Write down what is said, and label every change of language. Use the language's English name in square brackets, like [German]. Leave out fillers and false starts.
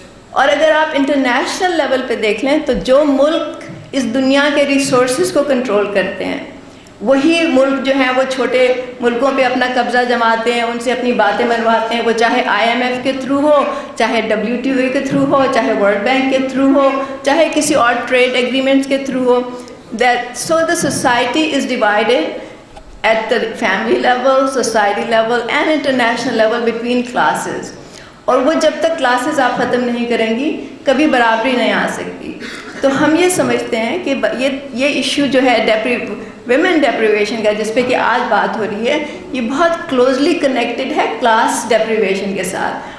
[Urdu] اور اگر آپ انٹرنیشنل لیول پہ دیکھ لیں تو جو ملک اس دنیا کے ریسورسز کو کنٹرول کرتے ہیں وہی ملک جو ہیں وہ چھوٹے ملکوں پہ اپنا قبضہ جماتے ہیں, ان سے اپنی باتیں منواتے ہیں, وہ چاہے IMF کے تھرو ہو, چاہے WTO کے تھرو ہو, چاہے ورلڈ بینک کے تھرو ہو, چاہے کسی اور ٹریڈ ایگریمنٹس کے through ہو. [English] So the society is divided at the family level, society level and international level between classes. [Urdu] اور وہ جب تک کلاسز آپ ختم نہیں کریں گی کبھی برابری نہیں آ سکتی. تو ہم یہ سمجھتے ہیں کہ یہ ایشو جو ہے ویمن ڈیپریویشن کا جس پہ کہ آج بات ہو رہی ہے, یہ بہت کلوزلی کنیکٹڈ ہے کلاس ڈیپریویشن کے ساتھ.